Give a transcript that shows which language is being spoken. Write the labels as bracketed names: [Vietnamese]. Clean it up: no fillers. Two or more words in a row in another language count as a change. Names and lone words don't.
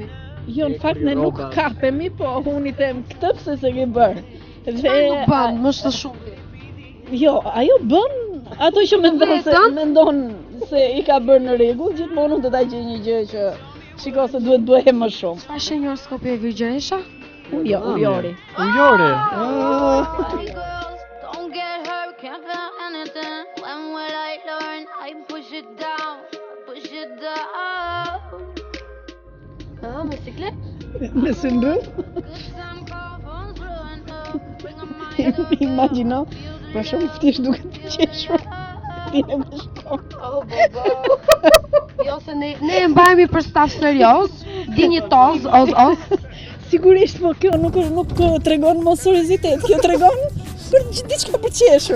[Albanian] Jo, në fakt ne nuk kapemi, po unë i them këtë pse se ke bërë. Dhe Nuk bën më së shumti. jo, ajo bën ato që mendon se i ka bërë në rregull, gjithmonë unë do ta gjej një gjë që shiko se duhet bëhe më shumë. Çfarë shenjë horoskopi e Virgjeresha? Jo, ujori. Ujori. [English] Girls, don't get hurt, can't feel anything. When will I learn? I push it down, push it down. [Albanian] Me siklet? Me syndrom? [English] Good time call, phone's blowing up. Bring on my [Albanian] Imagjino, për shumë thjesht duket të qeshur. Ti e më shkon. Oh, jo, se ne e mbajemi për staf serioz, dinjitoz, oz. Sigurisht, po kjo nuk tregon mos seriozitet, kjo tregon për diçka për qeshur.